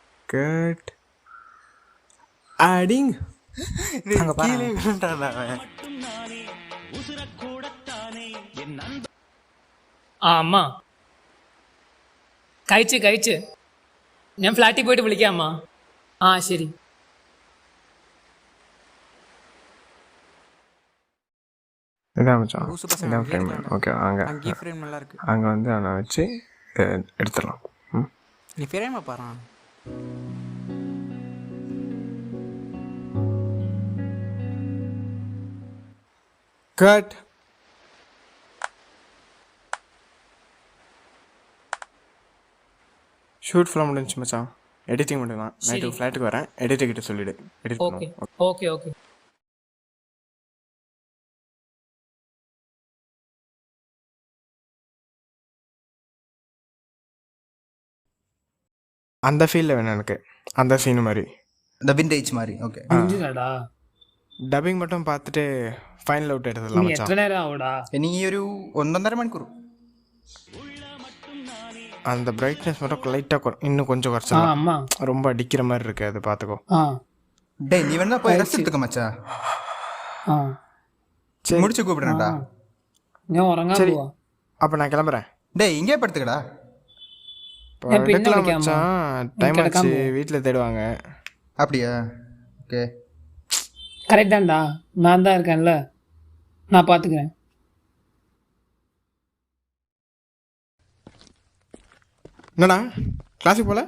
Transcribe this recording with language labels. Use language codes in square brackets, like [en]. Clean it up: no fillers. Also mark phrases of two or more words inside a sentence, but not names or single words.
[ta] கட் அடிங் அங்கே பாரு. கீழே விழுந்துட்டான்டா அவன். [ml] ആ അമ്മ കഴിച്ച് ഞാൻ ഫ്ലാറ്റിൽ പോയിട്ട് വിളിക്കാം അമ്മ. ആ ശരി. [ta] இதான் மச்சான், லூசு பசங்க இதான் ஃப்ரேம். எடுக்கலாம். ஓகே, அங்கே அங்கேயே ஃப்ரேம் நல்லா இருக்கு. அங்கே வந்து அவனை வச்சு எடுத்துடலாம். ம், நீ ஃப்ரேமை பாரு. கட். ஷூட் ஃபுல்லாக முடிஞ்சுச்சு மச்சான். எடிட்டிங் மட்டும் தான். நைட்டு ஃப்ளாட்டுக்கு வரேன், எடிட்டர் கிட்ட சொல்லிவிடு, எடிட் [ml] ഓക്കെ [ta] பண்ணுவோம். [ml] ഓക്കെ ഓക്കെ. [ta] அந்த ஃபீல்டில் வேணும் எனக்கு, அந்த சீனு மாதிரி. இந்த விண்டேஜ் மாதிரி. ஓகே. [ml] അഞ്ചിനാടാ [ta] டப்பிங் மட்டும் பார்த்துட்டு ஃபைனல் அவுட் எடுத்துடலாம் [ml] ഇനി [ta] மச்சான். [ml] എത്ര നേരം ആവൂടാ? [ta] இனி ஒரு 1.5 மணிக்கூர். அந்த பிரைட்னஸ் மட்டும் லைட்டாக இன்னும் கொஞ்சம் ആ குறைச்சிடலாம். [ml] അമ്മ [ta] ரொம்ப அடிக்கிற மாதிரி இருக்கு, அது பார்த்துக்கோ. ആ டேய் நீ வேணா போய் ரெஸ்ட் எடுத்துக்க மச்சான். ആ முடிச்சு கூப்பிடுறேன்டா. [ml] ഞാൻ ഉറങ്ങാൻ [ta] சரி, [ml] പോവാ. [ta] அப்போ நான் கிளம்புறேன். டேய் இங்கே படுத்துக்கடா. [ml] ഞാൻ പിന്നെ [ta] எடுக்கலாம் [ml] വിളിക്കാം അമ്മ. [ta] மச்சான், டைம் கிடக்காம ஆச்சு, போ. வீட்டில் தேடுவாங்க. அப்படியா? ஓகே. கரெக்ட் தான்டா, நான் தான் இருக்கேன்ல, நான் பார்த்துக்கிறேன். என்னடா கிளாஸுக்கு போல?